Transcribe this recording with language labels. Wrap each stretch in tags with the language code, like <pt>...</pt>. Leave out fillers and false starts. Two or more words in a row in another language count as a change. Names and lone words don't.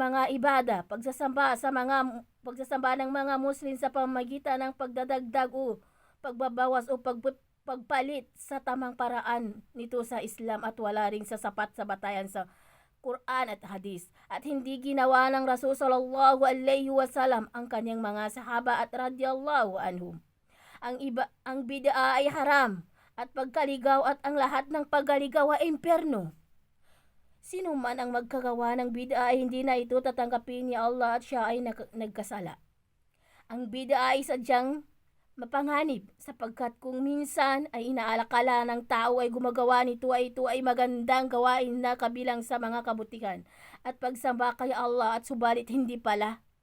<tl>mga ibada, pagsasamba ng mga Muslim sa pamamagitan ng pagdadagdag o pagbabawas o pagpalit sa tamang paraan nito sa Islam at wala ring sasapat sa batayan sa Quran at Hadis, at hindi ginawa ng Rasul</tl> <ar>صلى الله عليه وسلم</ar> <tl>ang kanyang mga sahaba at</tl> <ar>رضي الله عنهم.</ar> <tl>Ang bid'ah ay haram at pagkaligaw at ang lahat ng paggaligaw ay impyerno. Sino man ang magkagawa ng bid'ah ay hindi na ito tatanggapin ni Allah at siya ay nagkasala. Ang bid'ah ay sadyang mapanganib sapagkat kung minsan ay inaalakala ng tao ay gumagawa nito ay ito ay magandang gawain na kabilang sa mga kabutihan at pagsamba kay Allah, at subalit hindi pala.</tl>